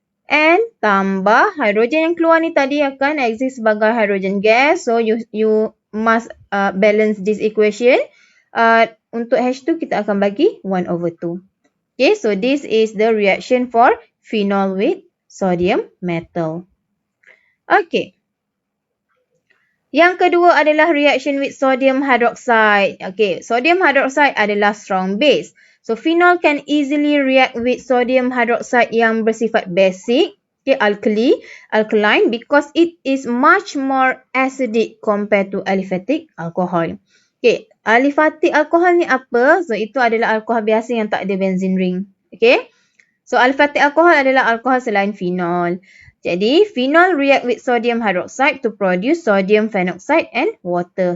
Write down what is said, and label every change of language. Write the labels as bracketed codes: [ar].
[ms] And tambah hidrogen yang keluar ni tadi akan exist sebagai hydrogen gas. [en] So you must balance this equation. [ms] Untuk H2 kita akan bagi 1/2. [en] Okay, so this is the reaction for phenol with sodium metal. Okay. [ms] Yang kedua adalah [en] reaction with sodium hydroxide. [ms] Okay, sodium hydroxide adalah strong base. [en] So, phenol can easily react with sodium hydroxide [ms] yang bersifat basic, [en] okay, alkaline because it is much more acidic compared to aliphatic alcohol. [ms] Okay, aliphatic alcohol ni apa? So, itu adalah alkohol biasa yang tak ada benzene ring. Okay, so aliphatic alcohol adalah alkohol selain phenol. [en] Jadi, phenol react with sodium hydroxide to produce sodium phenoxide and water.